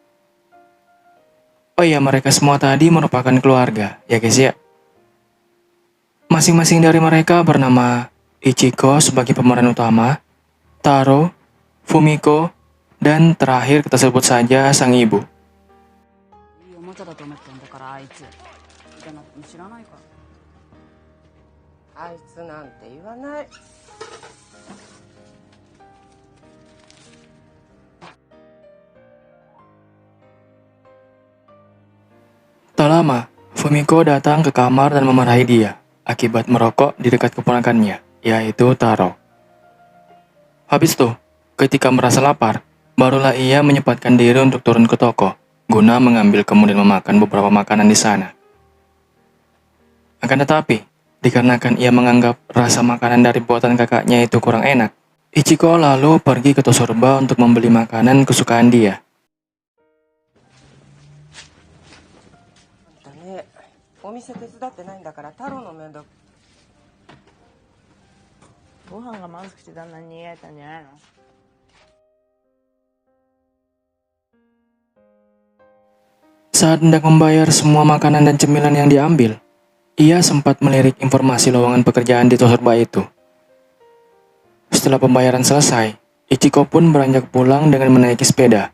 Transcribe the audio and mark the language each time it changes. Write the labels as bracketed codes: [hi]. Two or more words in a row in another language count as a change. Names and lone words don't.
[id] Oh iya, mereka semua tadi merupakan keluarga, ya guys ya. Masing-masing dari mereka bernama Ichiko sebagai pemeran utama, Taro, Fumiko, dan terakhir kita sebut saja sang ibu. [ja] いいおもちゃだと思ってんだからあいつじゃなくて知らないからあいつなんて言わない。 [id] Tak lama, Fumiko datang ke kamar dan memarahi dia akibat merokok di dekat keponakannya, yaitu Taro. Habis itu, ketika merasa lapar, barulah ia menyempatkan diri untuk turun ke toko, guna mengambil kemudian memakan beberapa makanan di sana. Akan tetapi, dikarenakan ia menganggap rasa makanan dari buatan kakaknya itu kurang enak, Ichiko lalu pergi ke Tosorba untuk membeli makanan kesukaan dia. [ja] あんたね、お店手伝ってないんだから太郎の面倒。ご飯がまずくて旦那に逃げられたんじゃないの [id] Saat hendak membayar semua makanan dan cemilan yang diambil, ia sempat melirik informasi lowongan pekerjaan di Tosorba itu. Setelah pembayaran selesai, Ichiko pun beranjak pulang dengan menaiki sepeda.